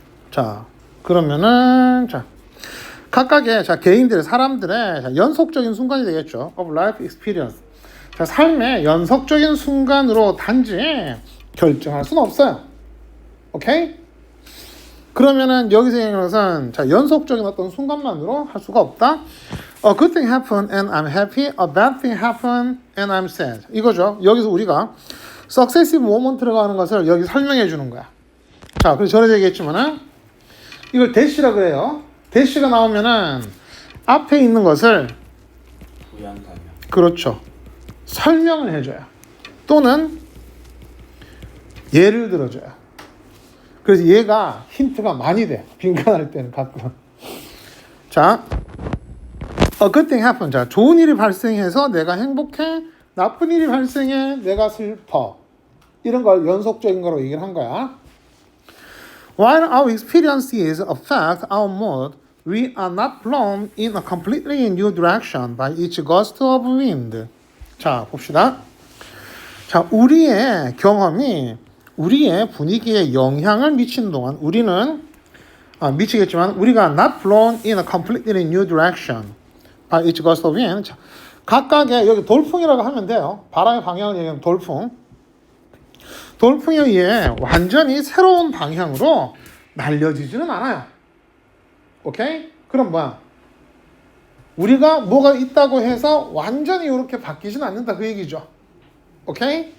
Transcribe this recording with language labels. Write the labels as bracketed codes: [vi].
[ko] 자, 그러면은 자 각각의 개인들의 사람들의 연속적인 순간이 되겠죠. [en] of life experience. [ko] 자, 삶의 연속적인 순간으로 단지 결정할 수는 없어요. 오케이? 그러면은 여기서 얘기하는 것은 자, 연속적인 어떤 순간만으로 할 수가 없다. [en] A good thing happened and I'm happy. A bad thing happened and I'm sad. [ko] 이거죠. 여기서 우리가 [en] successive moment [ko] 라고 하는 것을 여기 설명해 주는 거야. 자, 그래서 전에 얘기했지만은 이걸 대시라 그래요. 대시가 나오면은 앞에 있는 것을 부연 설명. 그렇죠. 설명을 해줘요. 또는 예를 들어줘요. 그래서 얘가 힌트가 많이 돼. 빈칸할 때는 가끔. 자, [en] a good thing happened. [ko] 자, 좋은 일이 발생해서 내가 행복해. 나쁜 일이 발생해. 내가 슬퍼. 이런 걸 연속적인 거로 얘기를 한 거야. [en] While our experiences affect our mood, we are not blown in a completely new direction by each gust of wind. [ko] 자, 봅시다. 자, 우리의 경험이 우리의 분위기에 영향을 미치는 동안 우리는 미치겠지만 우리가 [en] not blown in a completely new direction by each gust of wind. [ko] 자, 각각의 여기 돌풍이라고 하면 돼요. 바람의 방향을 얘기하면 돌풍. 돌풍에 의해 완전히 새로운 방향으로 날려지지는 않아요. 오케이? 그럼 뭐야? 우리가 뭐가 있다고 해서 완전히 이렇게 바뀌진 않는다 그 얘기죠. 오케이?